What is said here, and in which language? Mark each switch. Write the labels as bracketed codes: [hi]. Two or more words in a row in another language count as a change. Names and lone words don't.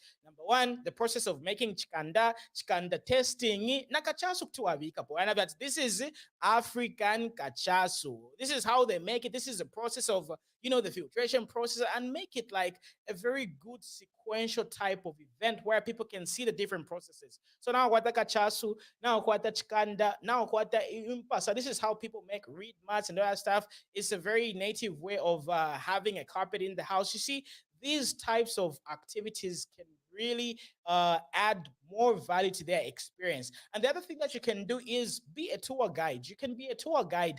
[en] Number one, the process of making chikanda testing, this is African kachasu. This is how they make it. This is the process of, the filtration process, and make it like a very good sequential type of event where people can see the different processes. So now kwata kachasu, now kwata chikanda, now kwata impa. So this is how people make reed mats and all that stuff. It's a very native way of having a carpet in the house. You see, these types of activities can really add more value to their experience. And the other thing that you can do is be a tour guide. You can be a tour guide.